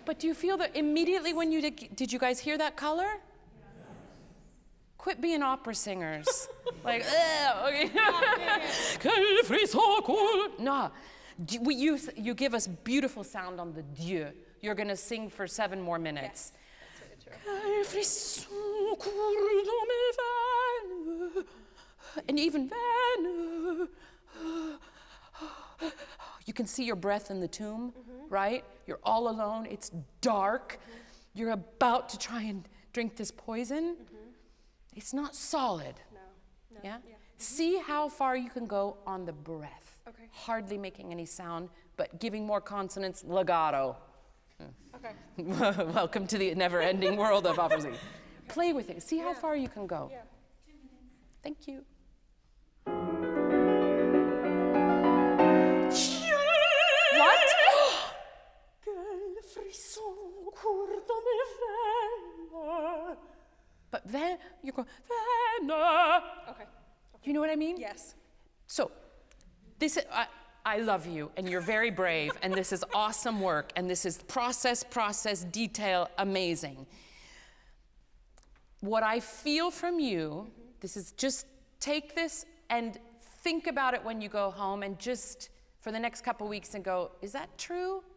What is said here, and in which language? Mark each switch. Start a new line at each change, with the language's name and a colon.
English: But do you feel that immediately when you did you guys hear that color? Quit being opera singers. Like, okay.
French: Quel frisson court.
English: No. You give us beautiful sound on the Dieu. You're going to sing for 7 more minutes.
French: Quel frisson court dans mes veines.
English: And even then, you can see your breath in the tomb, right? You're all alone. It's dark. You're about to try and drink this poison. It's not solid. No. Yeah? See how far you can go on the breath. Okay. Hardly making any sound, but giving more consonants, legato. Okay. Welcome to the never-ending world of opera singing. Play with it. See how far you can go. Yeah. Thank you. What?
French: Quel frisson court dans mes veines.
English: But then you go, veine. Okay. Do you know what I mean? Yes. So, this is, I love you, and you're very brave, and this is awesome work, and this is process, detail, amazing. What I feel from you, this is just take this and think about it when you go home, and just for the next couple weeks and go, is that true?